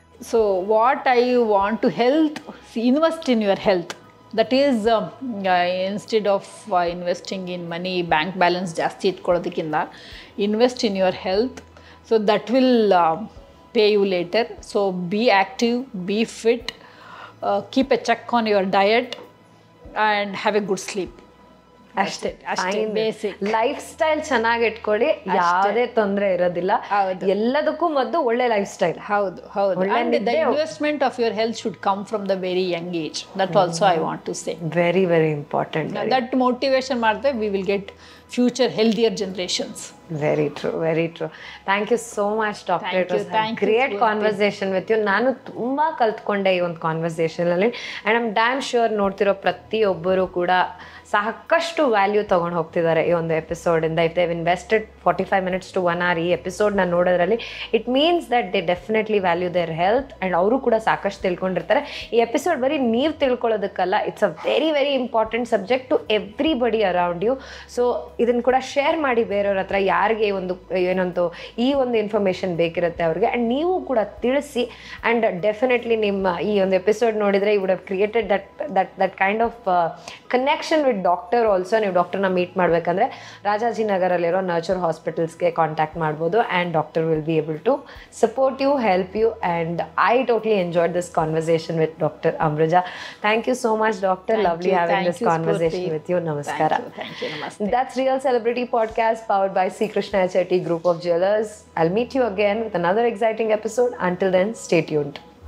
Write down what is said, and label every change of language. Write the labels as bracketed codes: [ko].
[en] So what I want to invest in your health. That is instead of investing in money, [kn] bank balance ಜಾಸ್ತಿ ಇಟ್ಕೊಳ್ಳೋದಕ್ಕಿಂತ [en] Invest in your health. So that will pay you later. So be active, be fit, keep a check on your diet and have a good sleep. [kn] ಅಷ್ಟೇ basic life style ಚೆನ್ನಾಗಿ ಇಟ್ಕೊಳ್ಳಿ, ಯಾವುದೇ ತೊಂದರೆ ಇರೋದಿಲ್ಲ. ಎಲ್ಲದಕ್ಕೂ ಮೊದಲು ಒಳ್ಳೆ ಲೈಫ್ ಸ್ಟೈಲ್. ಹೌದು. [en] And the investment of your health should come from the very young age. That also I want to say. Very, very important. That motivation ಮಾಡಿದ್ರೆ we will get future healthier generations. Very true, very true. Thank you so much, Doctor. It was a great conversation with you. [kn] ನಾನು ತುಂಬಾ ಕಲ್ತ್ಕೊಂಡೆ ಈ ಒಂದು conversation ಅಲ್ಲಿ. [en] And I'm damn sure [kn] ನೋಡ್ತಿರೋ ಪ್ರತಿಯೊಬ್ಬರು ಕೂಡ ಸಾಕಷ್ಟು ವ್ಯಾಲ್ಯೂ ತೊಗೊಂಡು ಹೋಗ್ತಿದ್ದಾರೆ ಈ ಒಂದು ಎಪಿಸೋಡಿಂದ. [en] if they invested 45 minutes to 1 hour [kn] ಈ ಎಪಿಸೋಡ್ನ ನೋಡೋದ್ರಲ್ಲಿ, [en] It means that they definitely value their health. [kn] And ಅವರು ಕೂಡ ಸಾಕಷ್ಟು ತಿಳ್ಕೊಂಡಿರ್ತಾರೆ. ಈ ಎಪಿಸೋಡ್ ಬರೀ ನೀವು ತಿಳ್ಕೊಳ್ಳೋದಕ್ಕಲ್ಲ, [en] It's a very very important subject to everybody around you. [kn] So ಇದನ್ನು ಕೂಡ ಶೇರ್ ಮಾಡಿ ಬೇರೆಯವ್ರ ಹತ್ರ, ಯಾರಿಗೆ ಒಂದು ಏನಂತೂ ಈ ಒಂದು ಇನ್ಫಾರ್ಮೇಷನ್ ಬೇಕಿರುತ್ತೆ ಅವ್ರಿಗೆ. ಆ್ಯಂಡ್ ನೀವು ಕೂಡ ತಿಳಿಸಿ. ಆ್ಯಂಡ್ ಡೆಫಿನೆಟ್ಲಿ ನಿಮ್ಮ ಈ ಒಂದು ಎಪಿಸೋಡ್ ನೋಡಿದರೆ [en] You would have created that kind of connection with doctor also. [kn] ನೀವು ಡಾಕ್ಟರ್ನ ಮೀಟ್ ಮಾಡಬೇಕಂದ್ರೆ ರಾಜಾಜಿನಗರಲ್ಲಿರೋ ನರ್ಚರ್ ಹಾಸ್ಪಿಟಲ್ಸ್ಗೆ ಕಾಂಟ್ಯಾಕ್ಟ್ ಮಾಡ್ಬೋದು. [en] And doctor will be able to support you, help you. And I totally enjoyed this conversation with doctor Amruja. Thank you so much doctor. Lovely having this conversation with you. ನಮಸ್ಕಾರ. That's Real Celebrity Podcast powered by C. Krishna Chetty Group of Jewelers. I'll meet you again with another exciting episode. Until then, stay tuned.